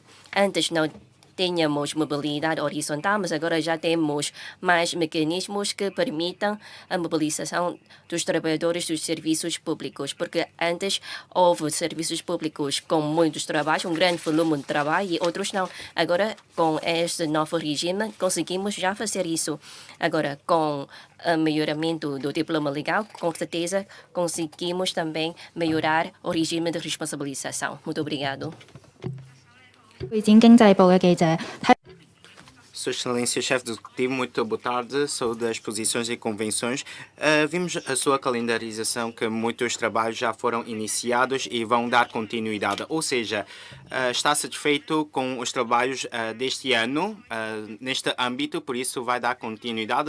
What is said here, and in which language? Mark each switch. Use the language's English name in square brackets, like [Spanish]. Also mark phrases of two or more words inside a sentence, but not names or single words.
[Portuguese] Antes não tínhamos mobilidade horizontal, mas agora já temos mais mecanismos que permitam a mobilização dos trabalhadores dos serviços públicos, porque antes houve serviços públicos com muitos trabalhos, um grande volume de trabalho, e outros não. Agora, com este novo regime, conseguimos já fazer isso. Agora, com o melhoramento do diploma legal, com certeza conseguimos também melhorar o regime de responsabilização. Muito obrigado. [Cantonese] 會展經濟部嘅記者睇 [Portuguese] Sua Excelência, chefe do Executivo, muito boa tarde. Sou das exposições e convenções. Vimos a sua calendarização que muitos trabalhos já foram iniciados e vão dar continuidade. Ou seja, está satisfeito com os trabalhos deste ano neste âmbito, por isso vai dar continuidade.